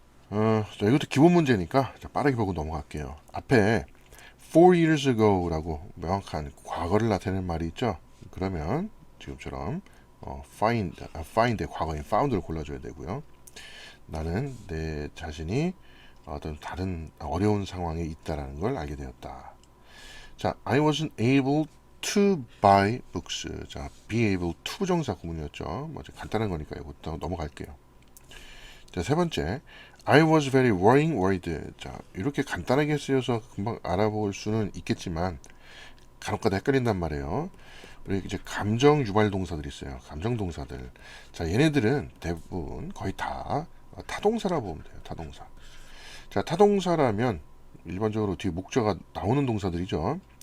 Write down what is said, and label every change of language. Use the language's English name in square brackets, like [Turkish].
[Korean] 자, 이것도 기본 문제니까 자, 빠르게 보고 넘어갈게요. 앞에 [English] 4 years ago [Korean] 라고 명확한 과거를 나타내는 말이 있죠. 그러면 지금처럼 find의 과거인 found를 골라줘야 되고요. 나는 내 자신이 어떤 다른 어려운 상황에 있다라는 걸 알게 되었다. [English] 자, I wasn't able to buy books. [Korean] 자, [English] be able to [Korean] 부정사 구문이었죠. 뭐 간단한 거니까 이것도 넘어갈게요. [English] 자, 세 번째, I was very worried. [Korean] 자, 이렇게 간단하게 쓰여서 금방 알아볼 수는 있겠지만 간혹가다 헷갈린단 말이에요. 우리 이제 감정 유발 동사들이 있어요. 감정 동사들. 자, 얘네들은 대부분 거의 다 타동사라 보면 돼요. 타동사. 자, 타동사라면 일반적으로 뒤에 목적어가 나오는 동사들이죠.